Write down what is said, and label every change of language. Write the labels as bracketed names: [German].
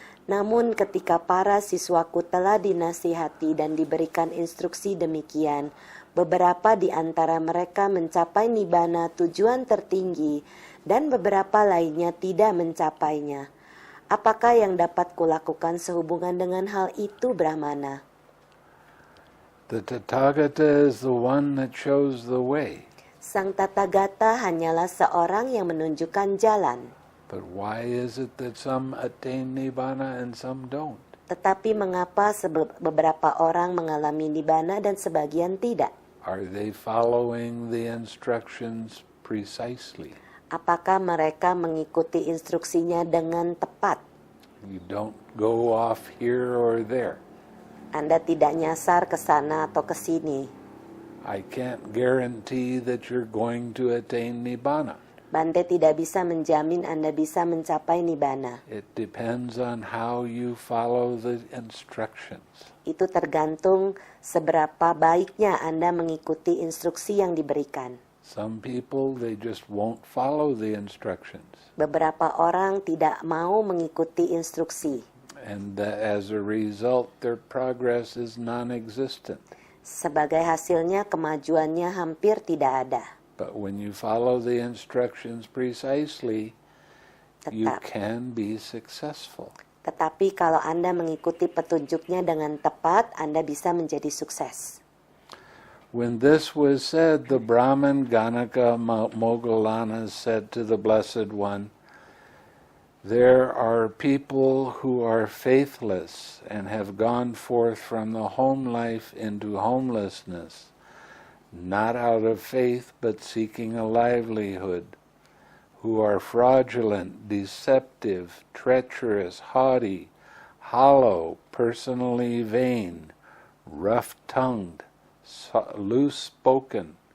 [Indonesian] Namun ketika para siswaku telah dinasihati dan diberikan instruksi demikian, beberapa di antara mereka mencapai Nibbana tujuan tertinggi, dan beberapa lainnya tidak mencapainya. Apakah yang dapat kulakukan sehubungan dengan hal itu, Brahmana? [English] The Tathagata is the one that shows the way. [Indonesian] Sang Tathagata hanyalah seorang yang menunjukkan jalan. [English] But why is it that some attain Nibbana and some don't? [Indonesian] Tetapi mengapa beberapa orang mengalami Nibbana dan sebagian tidak? [English] Are they following the instructions precisely? [Indonesian] Apakah mereka mengikuti instruksinya dengan tepat? [English] You don't go off here or there. [Indonesian] Anda tidak nyasar ke sana atau ke sini. [English] I can't guarantee that you're going to attain Nibbana. [Indonesian] Bante tidak bisa menjamin Anda bisa mencapai Nibbana. [English] It depends on how you follow the instructions. [Indonesian] Itu tergantung seberapa baiknya Anda mengikuti instruksi yang diberikan. [English] Some people, they just won't follow the instructions. [Indonesian] Beberapa orang tidak mau mengikuti instruksi. [English] And as a result, their progress is non-existent. [Indonesian] Sebagai hasilnya kemajuannya hampir tidak ada. [English] But when you follow the instructions precisely, you can be successful. [Indonesian] Tetapi kalau Anda mengikuti petunjuknya dengan tepat, Anda bisa menjadi sukses. [English] When this was said, the Brahmin Ganaka Moggallana said to the Blessed One, "There are people who are faithless and have gone forth from the home life into homelessness, not out of faith but seeking a livelihood, who are fraudulent, deceptive, treacherous, haughty, hollow, personally vain, rough-tongued, loose-spoken,